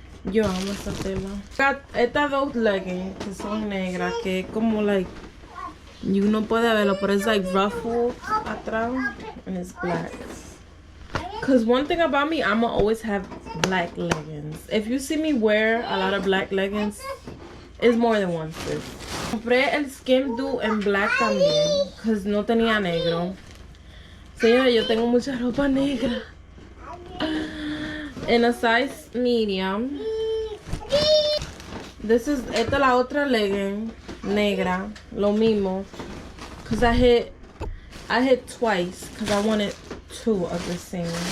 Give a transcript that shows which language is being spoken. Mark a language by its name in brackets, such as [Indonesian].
[Spanish] Yo amo esta tela. Got estas dos leggings que son negras, que como like you no puede verlo, pero [English] it's like ruffled [Spanish] atrás [English] and it's black. Cause one thing about me, I'ma always have black leggings. If you see me wear a lot of black leggings, It's more than one, sis. [Spanish] Compré el Skin Dew en black también, because no tenía negro. Señora, yo tengo mucha ropa negra. [English] En a size medium. [Spanish] Esta es la otra legging negra, lo mismo. [English] Because I hit twice, because I wanted 2 of the same.